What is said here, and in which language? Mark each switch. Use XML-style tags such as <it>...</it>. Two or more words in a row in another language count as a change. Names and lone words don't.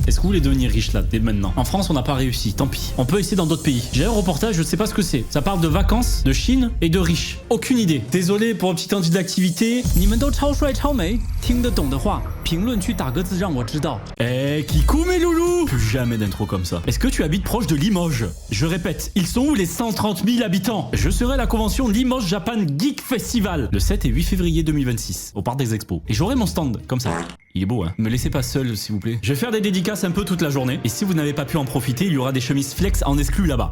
<fr>Est-ce que vous voulez devenir riche là, dès maintenant? En France, on n'a pas réussi, tant pis. On peut essayer dans d'autres pays. J'ai un reportage, je sais pas ce que c'est. Ça parle de vacances, de Chine et de riches. Aucune idée. Désolé pour un petit indice d'activité.</fr> <zh>你们都超帅超美，听得懂的话，评论区打个字让我知道。</zh> <fr>Eh, Kikou mes loulous! Plus jamais d'intro comme ça. Est-ce que tu habites proche de Limoges? Je répète, ils sont où les 130 000 habitants? Je serai à la convention Limoges Japan Geek Festival le 7 et 8 février 2026 au parc des expos. Et j'aurai mon stand, comme ça. Il est beau, hein? Me laissez pas seul, s'il vous plaît. Je vais faire des dédicaces un peu toute la journée. Et si vous n'avez pas pu en profiter, il y aura des chemises flex en exclu là-bas.</fr>